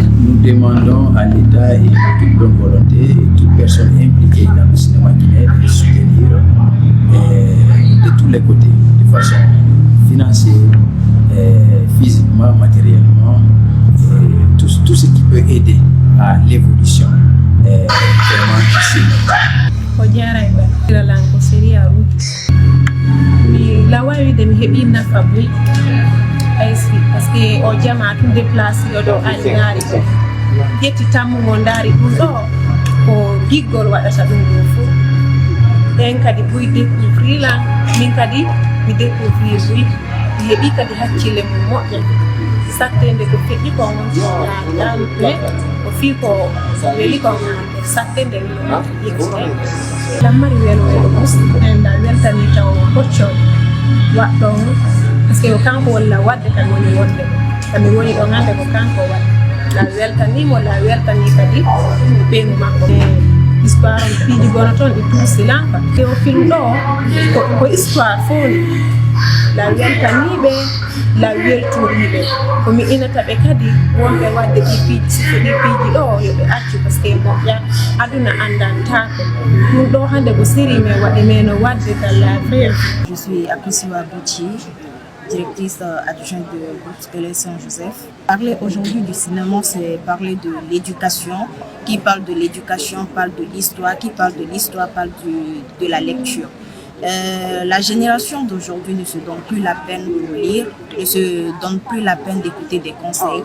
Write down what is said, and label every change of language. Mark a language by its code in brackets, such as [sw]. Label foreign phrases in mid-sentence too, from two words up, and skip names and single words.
[fr] Nous demandons à l'État et à toute bonne volonté et toute personne impliquée dans le cinéma guinéen de soutenir de tous les côtés, de façon financière, physiquement, matériellement, tout ce qui peut aider à l'évolution vraiment du cinéma. [ff] La wawi de mi heɓi nafa boy aysi [fr] par ce que [ff] o jama tum déplacé ɗo alinaari ɗo ƴetti tammugo ndaari ɗum ɗo ko giggol waɗata ɗum ɗo fof ɗen kadi boy découvrir lan min kadi mi découvrir boy mi heɓi kadi hakkille mum moƴƴa sattende ko feƴƴi ko wonti ɗan mais o fii ko weli ko sattende mi yegtide lammari welo musɗenda weltani taw hoccoɗo waɗɗo [fr] par ce que [ff] o kanko walla wadde tan woni wonde kami woni ɗo hande ko kanko waɗi la weltanimo la weltani kadi ɓeygu makko histoire on piiji gono toon ɗi tuusi lampa te o film ɗo ko histoire foni la weltaniɓe la weltoriɓe komi inata ɓe kadi wonɓe wadde ɗi piiji siko ɗi piiji ɗo yoɓe accu [fr] par ce que [ff] moƴƴa aduna andantako ɗum ɗo hande ko série me waɗi meno wadde dalla frère. [fr] Je suis Apisiwa Bouchi, directrice adjointe de groupe scolaire Saint-Joseph. Parler aujourd'hui du cinéma, c'est parler de l'éducation. Qui parle de l'éducation parle de l'histoire, qui parle de l'histoire parle de la lecture. La génération d'aujourd'hui ne se donne plus la peine de lire, ne se donne plus la peine d'écouter des conseils.